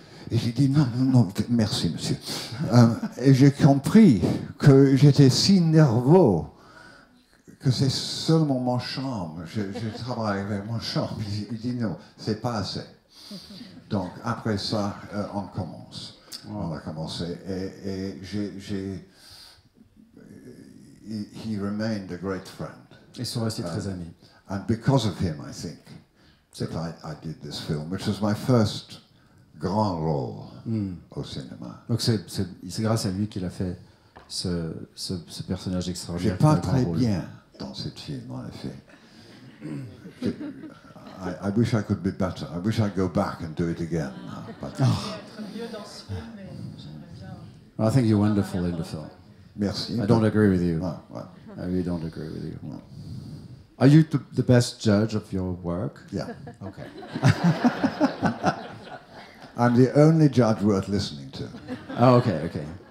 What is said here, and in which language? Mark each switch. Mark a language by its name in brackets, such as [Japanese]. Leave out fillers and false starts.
[French] Et j'ai dit, non, merci, monsieur. Et j'ai compris que j'étais si nerveux que c'est seulement mon charme. Je travaille avec mon charme. Il dit, non, c'est pas assez. Donc, après ça, on commence. On a commencé. [English] Et he remained a great friend. [French] Ils sont restés très amis. [English] And because of him, I think, that I did this film, which was my first [French] grand rôle au cinéma. Donc c'est grâce à lui qu'il a fait ce personnage extraordinaire. J'ai pas très bien dans ce film, en effet. [English] I wish I could be better. I wish I'd go back and do it again. But [French] Mieux dans ce film, mais j'aimerais bien. [English] I think you're wonderful in the film. [French] Merci. [English] I don't agree with you. [French] Ouais, ouais. [English] I really don't agree with you. Are you the best judge of your work? Yeah. Okay. I'm the only judge worth listening to. Oh, okay, okay.